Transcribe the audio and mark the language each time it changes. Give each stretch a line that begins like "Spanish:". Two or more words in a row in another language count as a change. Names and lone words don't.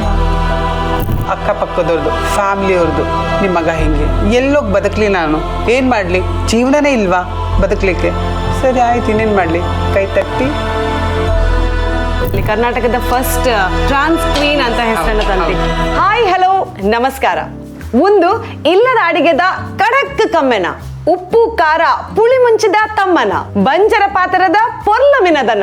Kannada: ಅಕ್ಕಪಕ್ಕದವ್ರದ್ದು, ಫ್ಯಾಮ್ಲಿಯವ್ರದ್ದು, ನಿಮ್ಮ ಮಗ ಹಿಂಗೆ ಎಲ್ಲೋಗಿ ಬದುಕಲಿ, ನಾನು ಏನು ಮಾಡಲಿ? ಜೀವನನೇ ಇಲ್ವಾ ಬದುಕಲಿಕ್ಕೆ? ಸರಿ ಆಯ್ತು, ಇನ್ನೇನು ಮಾಡಲಿ? ಕೈ ತಟ್ಟಿ ಕರ್ನಾಟಕದ
English: first trans queen
Kannada: ಅಂತ ಹೆಸರನ್ನು ತಂದಿ.
English: Hi, hello, ನಮಸ್ಕಾರ.
Tulu: ಒಂದು ಇಲ್ಲದ ಅಡಿಗೆದ ಕಡಕ್ ಕಮ್ಮೆನ, ಉಪ್ಪು ಖಾರ ಪುಳಿ ಮುಂಚಿದ ತಮ್ಮನ, ಬಂಜರ ಪಾತ್ರದ ಪೊರ್ಲಮಿನದನ.